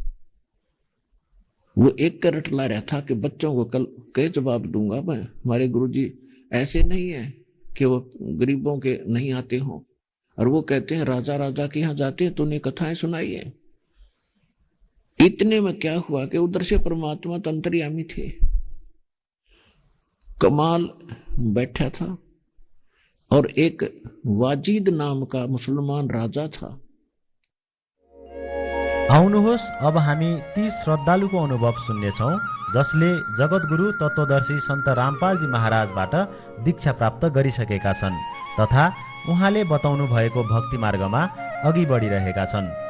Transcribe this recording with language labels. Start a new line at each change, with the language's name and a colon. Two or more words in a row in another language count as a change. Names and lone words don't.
Hindi: वो एक करट ला रहा था कि बच्चों को कल क्या जवाब दूंगा मैं, हमारे गुरुजी ऐसे नहीं है कि वो गरीबों के नहीं आते हों, और वो कहते हैं राजा राजा के यहां जाते हैं, तो उन्हें कथाएं सुनाई है। इतने में क्या हुआ कि उधर से परमात्मा अंतर्यामी थे, कमाल बैठा था और एक वाजिद नाम का मुसलमान राजा था।
Nepali: आउनुहोस् अब हामी ती श्रद्धालुको अनुभव सुन्नेछौँ जसले जगतगुरु तत्त्वदर्शी सन्त रामपालजी महाराजबाट दीक्षा प्राप्त गरिसकेका छन् तथा उहाँले बताउनु भएको भक्ति मार्गमा अघि बढिरहेका छन्।